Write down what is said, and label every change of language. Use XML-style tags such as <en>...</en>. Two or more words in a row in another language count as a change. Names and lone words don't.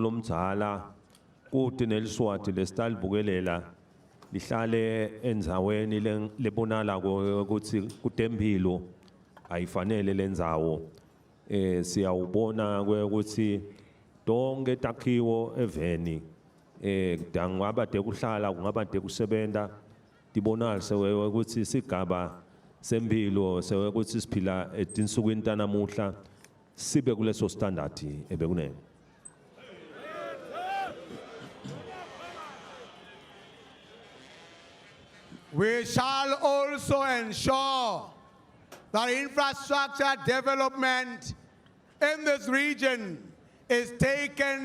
<ss>lomdzala kude neliswati lesitalibukelela lihlale endzaweni lebonalako ukuthi kutempilo ayifanele lendzawo siyawubona ukuthi tonke takhiwo eveni kungaba tekuhlala kungaba tekusebenta tibonala sewewe ukuthi sigaba sempilo sewewe ukuthi siphila etinsukwini tanamuhla sibe kuleso standard ebekunene.</ss> <en>We shall also ensure that infrastructure development in this region is taken</en>